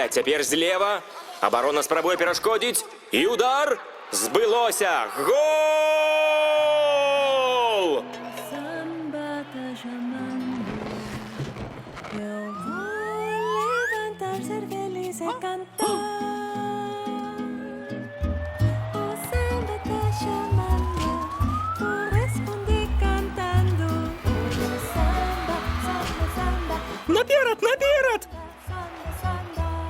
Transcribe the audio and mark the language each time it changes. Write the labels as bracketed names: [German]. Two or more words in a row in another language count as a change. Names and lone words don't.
[Belarusian] Цяпер злева. Абарона спрабуе перашкодзіць. І удар збылося. Гол! [Portuguese] Samba tá chamando. Eu vou levantar, ser feliz e cantar. O samba tá chamando. Vou responder cantando. Samba, samba, samba. [Belarusian] Наперад, наперад! [Portuguese] Samba, samba.